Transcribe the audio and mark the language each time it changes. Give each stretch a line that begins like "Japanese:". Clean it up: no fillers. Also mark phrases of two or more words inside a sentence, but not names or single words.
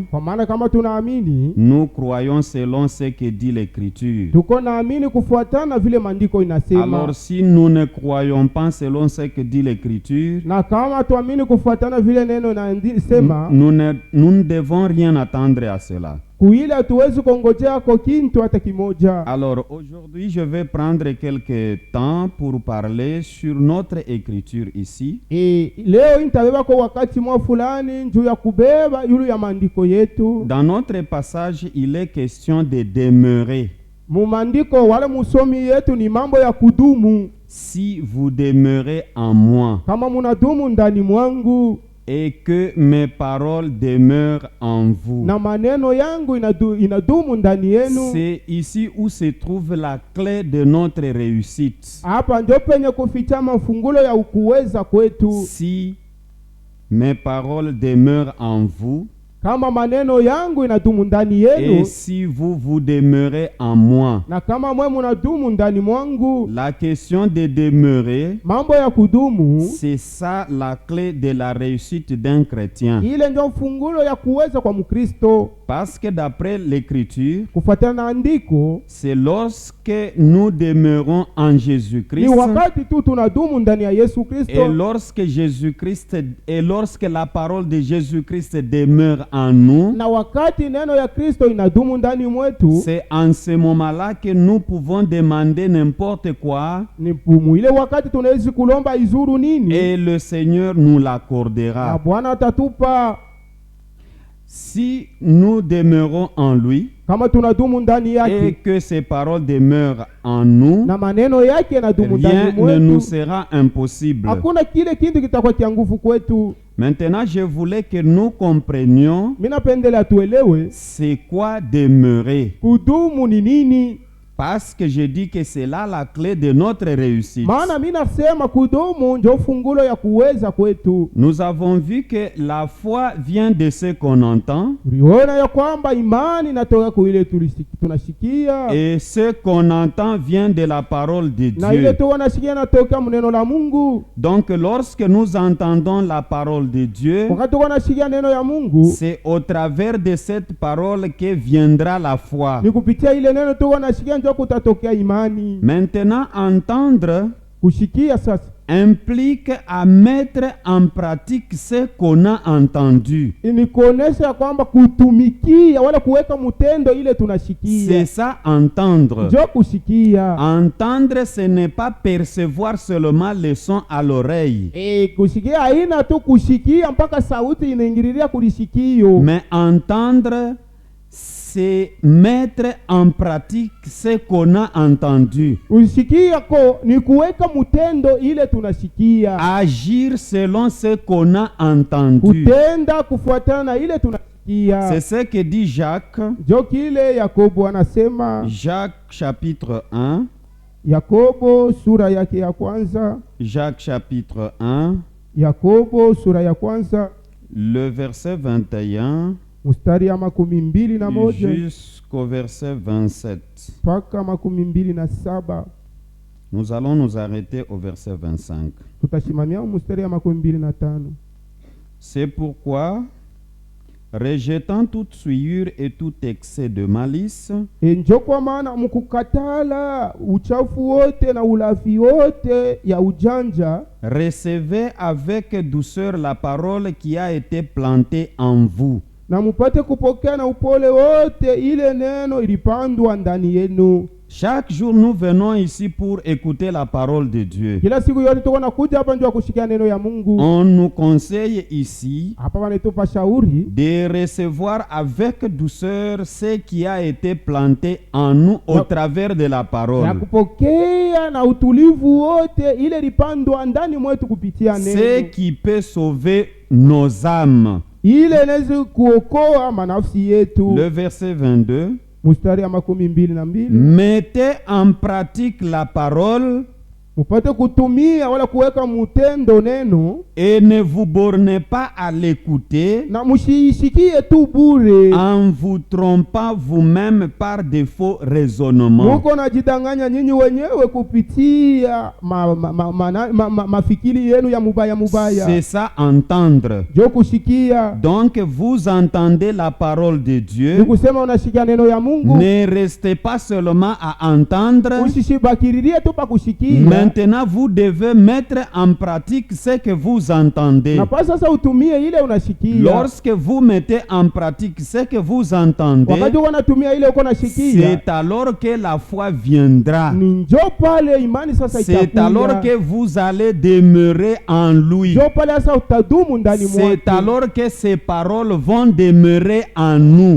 Swahili: Kwa maana kama tunaamini,
French: nous croyons selon ce que dit l'Écriture.
Swahili: tuko naamini kufuatana vile maandiko inasema.
French: Alors si nous ne croyons pas selon ce que dit l'Écriture,
Swahili: Na kama tuamini kufuatana vile neno inasema,
French: nous ne devons rien attendre à cela.
Swahili: kuile hatuwezi kongojea kwa kintu hata kimoja.
French: Alors aujourd'hui, je vais prendre quelques temps pour parler sur notre écriture ici.
Swahili: Leo nitabeba kwa wakati mwa fulani juu ya kubeba yulu ya maandiko yetu.
French: Dans notre passage, il est question de demeurer.
Swahili: Mu maandiko wale musomi yetu ni mambo ya kudumu.
French: Si vous demeurez en moi
Swahili: Kama munadumu ndani mwangu
French: et que mes paroles demeurent en vous,
Swahili: na maneno yangu inadumu ndani yenu,
French: c'est ici où se trouve la clé de notre réussite.
Swahili: hapa ndio penye kuficha mafungulo ya ukuweza kwetu.
French: Si mes paroles demeurent en vous
Swahili: Kama maneno yangu inadumu ndani yenu,
French: et si vous demeurez en moi.
Swahili: na kama mwe munadumu ndani mwangu,
French: La question de demeurer,
Swahili: mambo ya kudumu,
French: c'est ça la clé de la réussite d'un chrétien.
Swahili: ile ndio fungulo ya kuweza kwa Mkristo.
French: Parce que d'après l'Écriture,
Swahili: Kufuatana na andiko,
French: c'est lorsque nous demeurons en
Swahili: ni
French: Jésus-Christ
Swahili: wakati tu tunadumu ndani ya Yesu Kristo,
French: et lorsque la parole de Jésus-Christ demeure en nous,
Swahili: na wakati neno ya Kristo inadumu ndani mwetu,
French: c'est en ce moment-là que nous pouvons demander n'importe quoi
Swahili: ni pumu ile wakati tunaweza kulomba izuru nini,
French: et le Seigneur nous
Swahili: na
French: l'accordera.
Swahili: Bwana atatupa.
French: Si nous demeurons en lui
Swahili: Kama tunadumu ndani
French: et
Swahili: yake
French: que ses paroles demeurent en nous,
Swahili: na maneno yake yanadumu
French: rien
Swahili: ndani
French: ne nous
Swahili: mwetu,
French: sera impossible.
Swahili: hakuna kile kitu kitakuwa kia nguvu kwetu.
French: Maintenant, je voulais que nous comprenions
Swahili: Mimi napendelea tuelewe
French: c'est quoi demeurer.
Swahili: kudumu ni nini.
French: Parce que je dis que c'est là la clé de notre réussite.
Swahili: Maana mimi nasema kudumu ndio fungulo ya kuweza kwetu.
French: Nous avons vu que la foi vient de ce qu'on entend
Swahili: Tuliona ya kwamba imani inatoka kwa ile tunashikia,
French: et ce qu'on entend vient de la parole de
Swahili: na ile
French: Dieu.
Swahili: tunasikia inatoka neno la Mungu.
French: Donc lorsque nous entendons la parole de Dieu,
Swahili: Wakati tunasikia neno ya Mungu,
French: c'est au travers de cette parole que viendra la foi.
Swahili: ni kupitia ile neno tunasikia ndio kutatokea imani.
French: Maintenant, entendre
Swahili: Kushikia sasa
French: implique à mettre en pratique ce qu'on a entendu.
Swahili: ni kuonesha kwamba kutumikia wala kuweka mtendo ile
French: C'est
Swahili: tunashikia.
French: ça, entendre.
Swahili: Ndio kushikia.
French: Entendre, ce n'est pas percevoir seulement le son à l'oreille,
Swahili: Kushikia haina tu kushikia mpaka sauti inaingililia kulishikio.
French: mais entendre, c'est mettre en pratique ce qu'on a entendu.
Swahili: Kushikia ko ni kuweka mtendo ile tunashikia.
French: Agir selon ce qu'on a entendu.
Swahili: Kutenda kufuatana na ile tunashikia.
French: C'est ce que dit Jacques.
Swahili: Ndio kile Yakobo anasema.
French: Jacques chapitre 1.
Swahili: Yakobo sura yake ya kwanza.
French: Jacques chapitre 1.
Swahili: Yakobo sura ya kwanza
French: Le verset 21
Swahili: mstari ya 21
French: jusqu'au verset 27.
Swahili: mpaka 27.
French: Nous allons nous arrêter au verset 25.
Swahili: Tutashimamia mstari ya 25.
French: C'est pourquoi, rejetant toute souillure et tout excès de malice,
Swahili: Njo kwa maana mkukatala uchafu wote na ulafi wote ya ujanja,
French: recevez avec douceur la parole qui a été plantée en vous,
Swahili: na mupate kupokea na upole wote ile neno ilipandwa ndani yenu.
French: Chaque jour, nous venons ici pour écouter la parole de Dieu.
Swahili: Kila siku yote tuko nakuja hapa ndio kushikia neno ya Mungu.
French: On nous conseille ici
Swahili: Hapa wanatupa shauri
French: de recevoir avec douceur ce qui a été planté en nous au travers de la
Swahili: na
French: parole.
Swahili: kupokea na utulivu wote ile ilipandwa ndani mwetu kupitia
French: Ce
Swahili: neno.
French: qui peut sauver nos âmes.
Swahili: Ile inaweza kuokoa manafsi yetu.
French: Le verset 22.
Swahili: Mstari ya 22.
French: Mettez en pratique la parole
Swahili: Mupate kutumia wala kuweka mutendo neno,
French: et ne vous bornez pas à l'écouter
Swahili: na mushiishikie tu bure.
French: en vous trompant vous-même par de faux raisonnements.
Swahili: Muko najidanganya nyinyi wenyewe kupitia mafikiri yenu ya mubaya mubaya.
French: C'est ça, entendre.
Swahili: Jo kushikia.
French: Donc vous entendez la parole de Dieu.
Swahili: Nikusema unashikia neno ya Mungu.
French: Ne restez pas seulement à entendre.
Swahili: Usishibakiririe tu pa kushikia.
French: Maintenant, vous devez mettre en pratique ce que vous entendez.
Swahili: Na pa sasa utumie ile unashikia.
French: Lorsque vous mettez en pratique ce que vous entendez,
Swahili: Wakati unatumia ile uko nashikia,
French: c'est alors que la foi viendra.
Swahili: ni njo pale imani sasa itakuja.
French: C'est alors que vous allez demeurer en lui.
Swahili: Njo pale sasa utadumu ndani mwake.
French: C'est alors que ces paroles vont demeurer en nous.